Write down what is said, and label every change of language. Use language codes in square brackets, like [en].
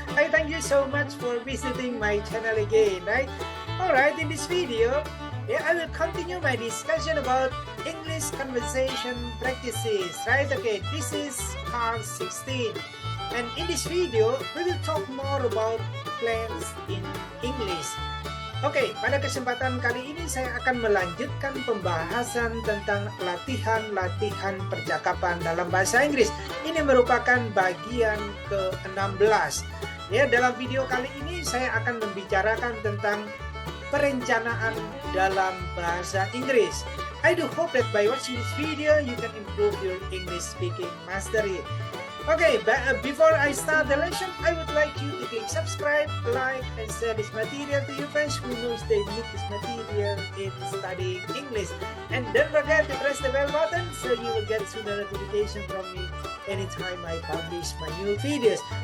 [en] I thank you so much for visiting my channel again, right? Alright, in this video, I will continue my discussion about English conversation practices, right? Okay, this is part 16. And in this video, we will talk more about plans in English. [id] Oke, pada kesempatan kali ini saya akan melanjutkan pembahasan tentang latihan-latihan percakapan dalam bahasa Inggris. Ini merupakan bagian ke-16. Ya, dalam video kali ini saya akan membicarakan tentang perencanaan dalam bahasa Inggris. [en] I do hope that by watching this video you can improve your English speaking mastery. Okay, but before I start the lesson, I would like you to click subscribe, like, and share this material to your friends who knows they need this material in studying English. And don't forget to press the bell button so you will get sooner notification from me anytime I publish my new videos.